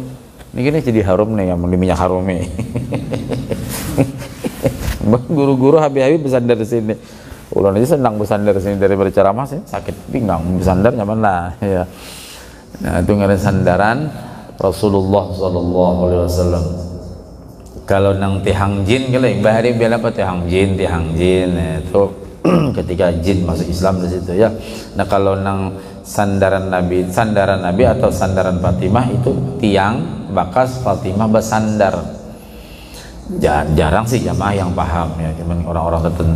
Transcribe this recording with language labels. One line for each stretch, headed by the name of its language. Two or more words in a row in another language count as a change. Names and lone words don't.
Indonesian: Ini gini jadi harum nih yang di minyak harum nih. Guru-guru habis-habis bersandar di sini.
Banjar: Ulun aja senang bersandar di sini daripada ceramah sih, sakit pinggang bersandar nyaman lah ya. Nah, itu ngaran sandaran Rasulullah
Arabic: صلى الله عليه وسلم.
Banjar: Kalau nang tihang jin kalau bahari biar apa tihang jin itu ketika jin masuk Islam di situ ya. Nah kalau nang sandaran Nabi atau sandaran Fatimah itu tiang bakas Fatimah bersandar.
Indonesian: Jarang sih jamaah yang paham ya, cuman orang-orang tertentu.